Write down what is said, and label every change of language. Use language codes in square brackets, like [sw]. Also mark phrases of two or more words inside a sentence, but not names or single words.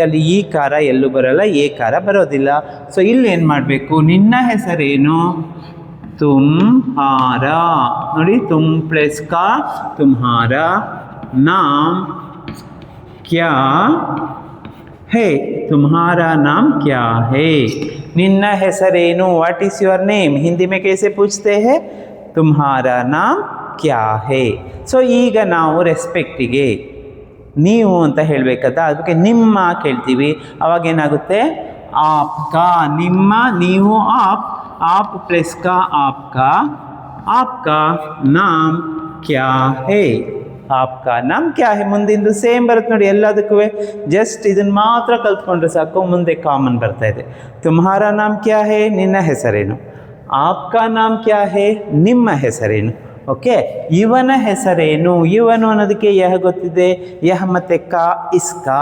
[kn] ಅಲ್ಲಿ ಈ ಕಾರ ಎಲ್ಲೂ ಬರೋಲ್ಲ, ಏಕಾರ ಬರೋದಿಲ್ಲ. ಸೊ ಇಲ್ಲಿ ಏನು ಮಾಡಬೇಕು, ನಿನ್ನ ಹೆಸರೇನು, ತುಮ್ಹಾರ. [hi] ನೋಡಿ, तुम प्लस का तुम्हारा. नाम क्या है, तुम्हारा नाम क्या है. [kn] ನಿನ್ನ ಹೆಸರೇನು, [en] what is your name. [hi] ಹಿಂದಿ में कैसे पूछते हैं, तुम्हारा नाम क्या है. [kn] ಸೊ ಈಗ ನಾವು ರೆಸ್ಪೆಕ್ಟಿಗೆ ನೀವು ಅಂತ ಹೇಳಬೇಕಂತ, ಅದಕ್ಕೆ ನಿಮ್ಮ ಕೇಳ್ತೀವಿ. ಅವಾಗ ಏನಾಗುತ್ತೆ, ಆಪ್ಕಾ, ನಿಮ್ಮ, ನೀವು, [hi] आप प्लस का आपका, आपका नाम क्या है. आपका नाम क्या है [kn] ಮುಂದಿಂದು ಸೇಮ್ ಬರುತ್ತೆ ನೋಡಿ ಎಲ್ಲದಕ್ಕೂ. ಜಸ್ಟ್ ಇದನ್ನು ಮಾತ್ರ ಕಲ್ತ್ಕೊಂಡ್ರೆ ಸಾಕು, ಮುಂದೆ ಕಾಮನ್ ಬರ್ತಾ ಇದೆ. [hi] तुम्हारा नाम क्या है, [kn] ನಿನ್ನ ಹೆಸರೇನು. [hi] आपका नाम क्या है, [kn] ನಿಮ್ಮ ಹೆಸರೇನು. ಓಕೆ, ಇವನ ಹೆಸರೇನು. ಇವನು ಅನ್ನೋದಕ್ಕೆ ಯಹ ಗೊತ್ತಿದೆ, ಯಹ ಮತ್ತೆ ಕಾ, ಇಸ್ಕಾ.